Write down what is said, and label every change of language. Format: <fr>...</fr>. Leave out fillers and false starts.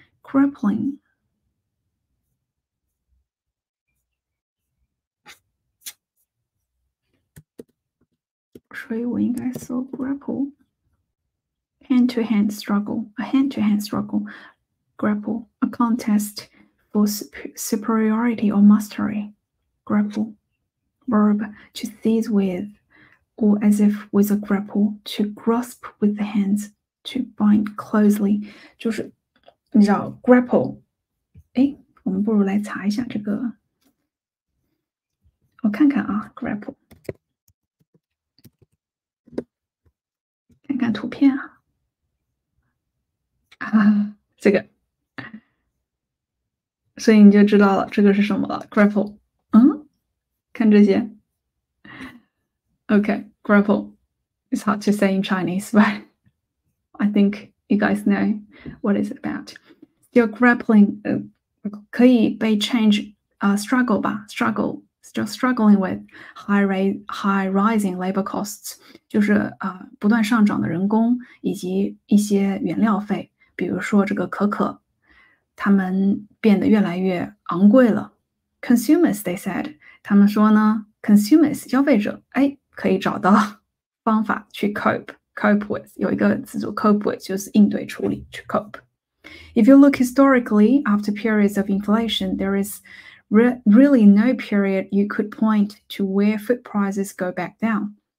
<zh>grappling，所以我应该搜 grapple。</zh> <en>hand-to-hand struggle, a hand-to-hand struggle, grapple, a contest for superiority or mastery, grapple, verb to seize with, or as if with a grapple, to grasp with the hands, to bind closely，</en> <zh>就是你知道</zh> <en>grapple，</en> <zh>哎，我们不如来查一下这个，我看看啊 grapple， 看看图片啊。这个，所以你就知道了这个是什么了 grapple。看这些。</zh> <en>Okay, grapple. It's hard to say in Chinese, but I think you guys know what it's about.</en> <zh>Still grappling 可以被 change struggle 吧 struggle</zh> <en>still struggling with high rising labor costs</en> <zh>就是不断上涨的人工以及一些原料费，比如说这个可可，它们变得越来越昂贵了。</zh> <en>Consumers, they said,</en> <zh>他们说呢 consumers 消费者可以找到方法去 cope with 有一个词组 cope with 就是应对处理去 cope。</zh> <en>If you look historically after periods of inflation, there is really no period you could point to where food prices go back down.</en>